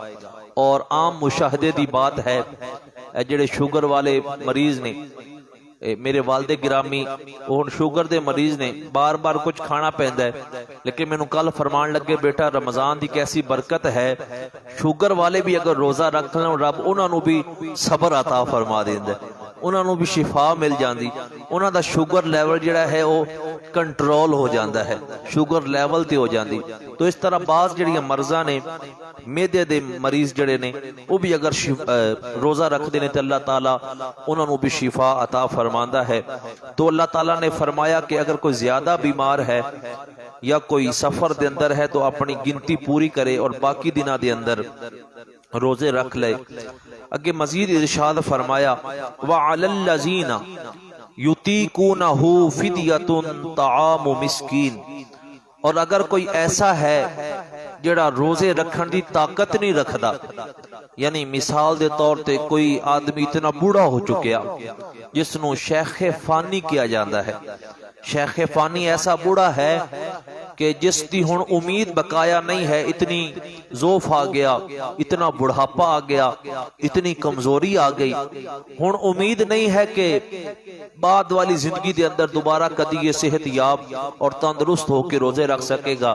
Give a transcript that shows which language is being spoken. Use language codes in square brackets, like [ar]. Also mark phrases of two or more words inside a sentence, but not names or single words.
[pa] اور عام مشاہدے دی بات ہے جڑے شوگر والے مریض نے, میرے والد گرامی وہ شوگر دے مریض نے, بار بار کچھ کھانا پیندا ہے, لیکن مینوں کل فرمان لگے بیٹا رمضان دی کیسی برکت ہے, شوگر والے بھی اگر روزہ رکھ لیں رب انہاں نوں بھی صبر عطا فرما دیندا ہے, انہاں نوں بھی شفا مل جاندی, انہاں دا شوگر لیول جڑا ہے وہ کنٹرول ہو جاندا ہے, شوگر لیول تے ہو جاندی. تو اس طرح بعض جڑیاں مرضاں نے میدے دے مریض جڑے نے وہ بھی اگر روزہ رکھ دے نے تے اللہ تعالیٰ انہاں نوں بھی شفا عطا فرماندا ہے. [ur] تو اللہ تعالیٰ نے فرمایا کہ اگر کوئی زیادہ بیمار ہے یا کوئی سفر دے اندر ہے تو اپنی گنتی پوری کرے اور باقی دنوں دے اندر روزے رکھ لے. [pa] اگے مزید ارشاد فرمایا [ar] وَعَلَى الَّذِينَ يُطِيقُونَهُ فِدْيَةٌ طَعَامُ مِسْكِينٍ, [pa] اور اگر کوئی ایسا ہے جڑا روزے رکھن دی طاقت نہیں رکھدا, یعنی مثال دے طور تے کوئی آدمی اتنا بوڑھا ہو چکیا جس نو شیخ فانی کیا جاندہ ہے. شیخ فانی ایسا بوڑھا ہے کہ جس دی ہن امید بقایا نہیں ہے, اتنی ضعف آ گیا, اتنا بڑھاپا آ گیا, اتنی کمزوری آ گئی, ہن امید نہیں ہے کہ بعد والی زندگی دے اندر دوبارہ کدی یہ صحت یاب اور تندرست ہو کے روزے رکھ سکے گا.